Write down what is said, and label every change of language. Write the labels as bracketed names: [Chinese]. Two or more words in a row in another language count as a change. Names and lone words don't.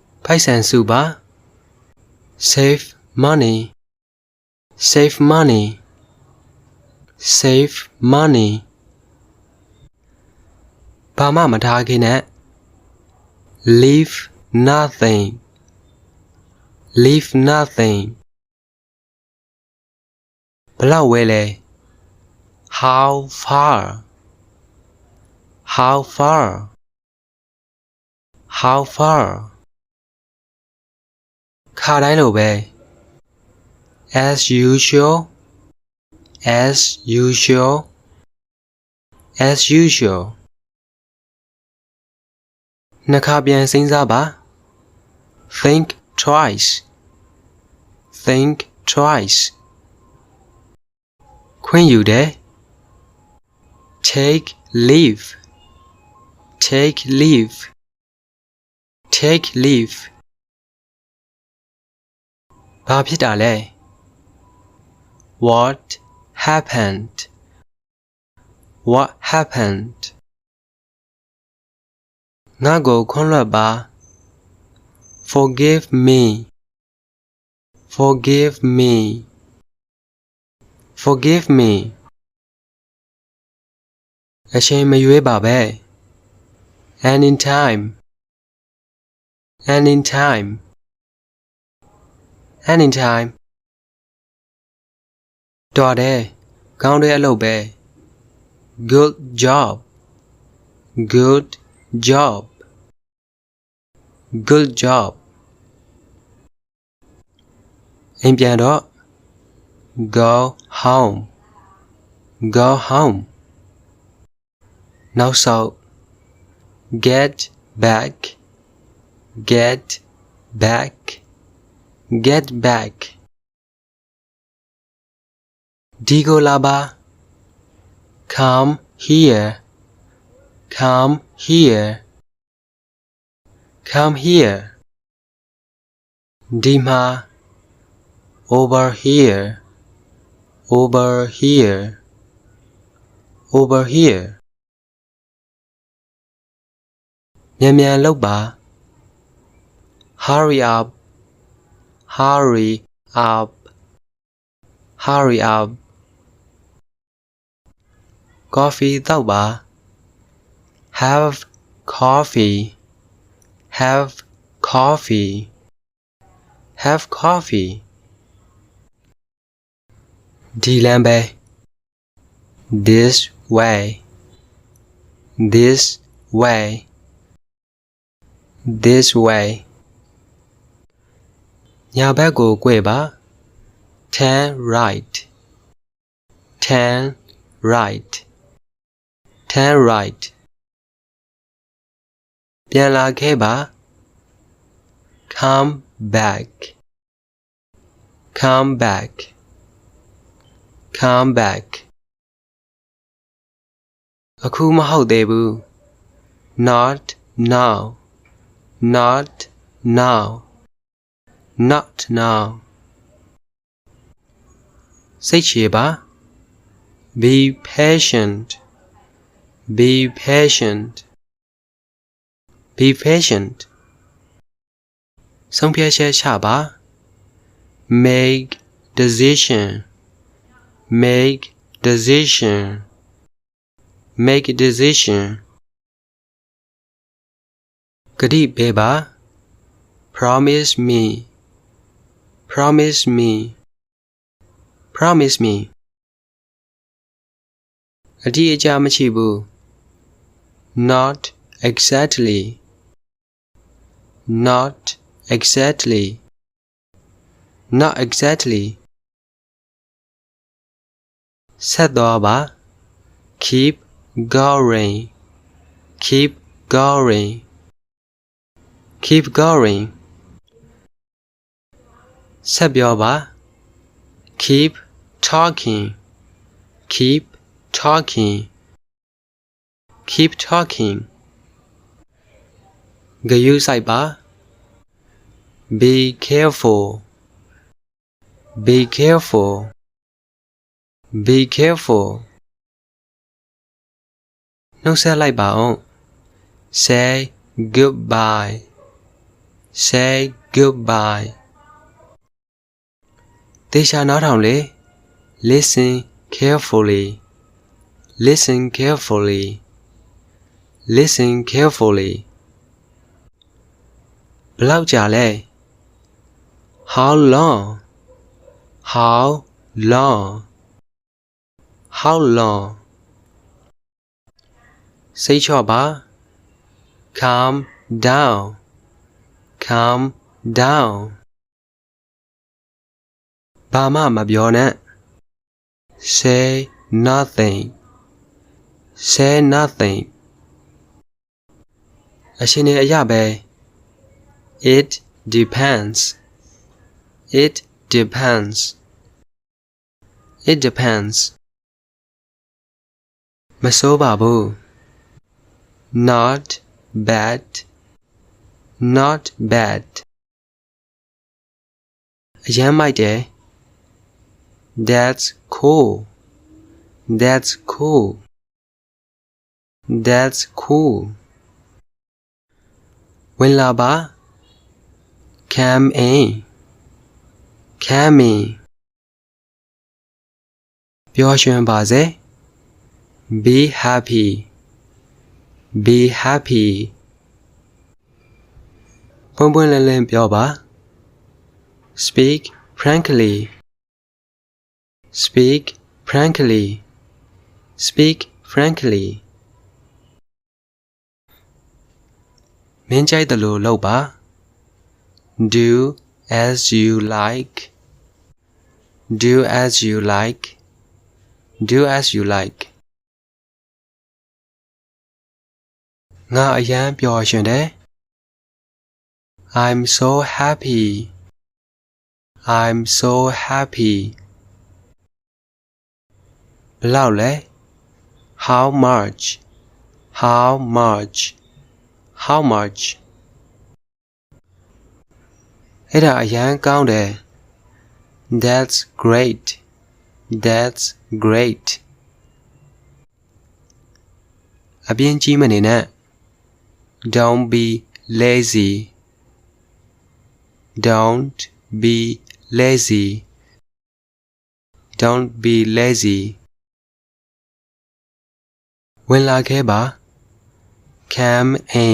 [Burmese] ပိုက်ဆံစုပါ [English] save money save money save money [Burmese] ဘာမှမထားခင်နဲ့ [English] leave nothing leave nothing [Burmese] ဘယ်လောက်ဝဲလဲ [English] how far how far how far [Burmese] ခါတိုင်းလိုပဲ [English] as usual as usual as usual [Burmese] နှစ်ခါပြန်စဉ်းစားပါ [English] think twice think twice [Burmese] ခွင့်ယူတယ် [English] take leave take leave take leave [Burmese] ဘာဖြစ်တာလဲ [English] what happened what happened [Burmese] ငါ့ကိုခွင့်လွှတ်ပါ [English] forgive me forgive me forgive me [Burmese] အချိန်မရွေးပါပဲ [English] anytime anytime anytime [Burmese] တော်တယ်ကောင်းတဲ့အလုပ်ပဲ [English] good job good job good job [Burmese] အိမ်ပြန်တော့ [English] go home go home နောက်ဆုံး get back get back get back [Burmese] ဒီကိုလာပါ [English] come here come here come here [Burmese] ဒီမှာ [English] over here over here over here [Burmese] မြန်မြန်လုပ်ပါ [English] hurry up hurry up hurry up coffee တောက်ပါ have coffee have coffee have coffee [Burmese] ဒီလမ်းပဲ [English] this way this way this way [Burmese] ညာဘက်ကိုကွေ့ပါ [English] turn right turn right turn right [Burmese] ပြန်လာခဲ့ပါ [English] come back come back come back [Burmese] အခုမဟုတ်သေးဘူး [English] not now not now not now [Burmese] စိတ်ရှည်ပါ [English] be patient be patient be patient [Burmese] ဆုံးဖြတ်ချက်ချပါ [English] make decision make decision make decision [Burmese] ကတိပေးပါ [English] promise me promise me promise me [Burmese] အတိအကျမရှိဘူး [English] not exactly not exactly not exactly [Burmese] ဆက်သွားပါ [English] keep going keep going keep going [Burmese] ဆက်ပြောပါ [English] keep talking keep talking keep talking [Burmese] ဂရုစိုက်ပါ [English] be careful be careful be careful [Burmese] နှုတ်ဆက်လိုက်ပါအောင် [English] say goodbye Say goodbye. [Burmese] သေချာနားထောင်လေ [English] Listen carefully. Listen carefully. Listen carefully. [Burmese] ဘယ်လောက်ကြာလဲ [English] How long? How long? How long? [Burmese] စိတ်ချပါ [English] Calm down. Calm down. [Burmese] ဘာမှမပြောနဲ့ [English] Say nothing. Say nothing. [Burmese] အရှင်နေအရပဲ [English] It depends. It depends. It depends. [Burmese] မဆိုးပါဘူး [English] Not bad. Not bad. [Burmese] အရမ်းမိုက်တယ် [English] That's cool. That's cool. That's cool. [Burmese] ဝင်လာပါ [English] Come in. Come in. [Burmese] ပျော်ရွှင်ပါစေ [English] Be happy. Be happy. [Burmese] ပွင့်ပွင့်လင်းလင်းပြောပါ [English] Speak frankly. Speak frankly. Speak frankly. [Burmese] မင်းကြိုက်တယ်လို့လုပ်ပါ [English] Do as you like. Do as you like. Do as you like. [Burmese] ငါအရန်ပျော်ရွှင်တယ် [English] I'm so happy. I'm so happy. [Burmese] ဘယ်လောက်လဲ [English] How much? How much? How much? [Burmese] အဲ့ဒါအရန်ကောင်းတယ် [English] That's great. That's great. [Burmese] အပြင်းကြီးမနေနဲ့ [English] Don't be lazy. Don't be lazy. Don't be lazy. [Burmese] ဝင်လာခဲ့ပါ [English] Come in.